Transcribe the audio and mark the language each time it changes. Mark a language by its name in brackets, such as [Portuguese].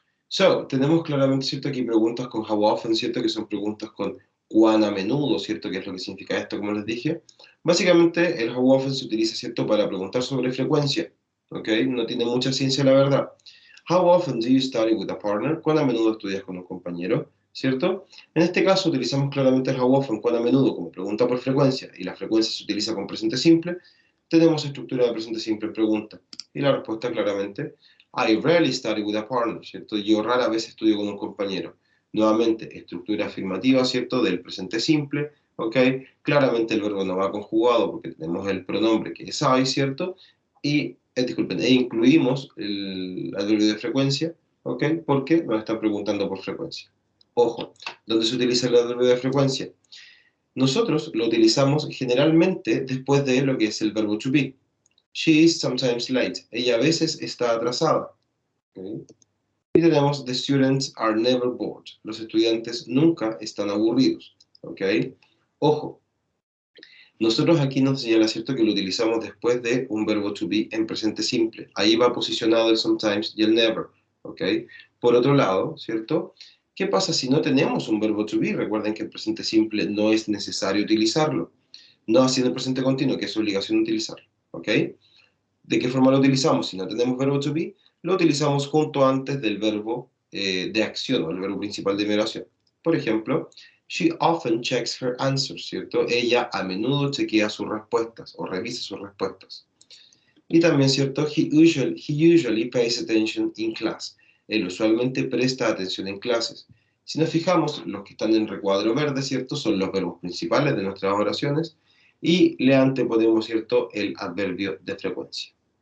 [Spanish] So, tenemos claramente, ¿cierto?, aquí preguntas con how often, ¿cierto?, que son preguntas con cuán a menudo, ¿cierto?, qué es lo que significa esto, como les dije. Básicamente, el how often se utiliza, ¿cierto?, para preguntar sobre frecuencia, ¿ok? No tiene mucha ciencia, la verdad. [English] How often do you study with a partner? [Spanish] ¿Cuán a menudo estudias con un compañero? ¿Cierto? En este caso utilizamos claramente el how often, cuán a menudo, como pregunta por frecuencia, y la frecuencia se utiliza con presente simple. Tenemos estructura de presente simple en pregunta. Y la respuesta claramente [English] I rarely study with a partner, [Spanish] ¿cierto? Yo rara vez estudio con un compañero. Nuevamente, estructura afirmativa, ¿cierto? Del presente simple, ¿ok? Claramente el verbo no va conjugado porque tenemos el pronombre que es I, ¿cierto? Y, disculpen, e incluimos el adverbio de frecuencia, ¿ok? Porque nos están preguntando por frecuencia. Ojo, ¿dónde se utiliza el adverbio de frecuencia? Nosotros lo utilizamos generalmente después de lo que es el verbo to be. [English] She is sometimes late. [Spanish] Ella a veces está atrasada. ¿Ok? Y tenemos [English] the students are never bored. [Spanish] Los estudiantes nunca están aburridos. ¿Ok? Ojo, nosotros aquí nos señala, ¿cierto?, que lo utilizamos después de un verbo to be en presente simple. Ahí va posicionado el sometimes y el never. ¿Ok? Por otro lado, ¿cierto? ¿Qué pasa si no tenemos un verbo to be? Recuerden que el presente simple no es necesario utilizarlo. No haciendo el presente continuo, que es obligación utilizarlo. ¿Ok? ¿De qué forma lo utilizamos? Si no tenemos verbo to be, lo utilizamos junto antes del verbo de acción o el verbo principal de mi oración. Por ejemplo, [English] she often checks her answers, [Spanish] ¿cierto? Ella a menudo chequea sus respuestas o revisa sus respuestas. Y también, ¿cierto? [English] He usually pays attention in class. [Spanish] Él usualmente presta atención en clases. Si nos fijamos, los que están en recuadro verde, ¿cierto? Son los verbos principales de nuestras oraciones y le anteponemos, ¿cierto?, el adverbio de frecuencia.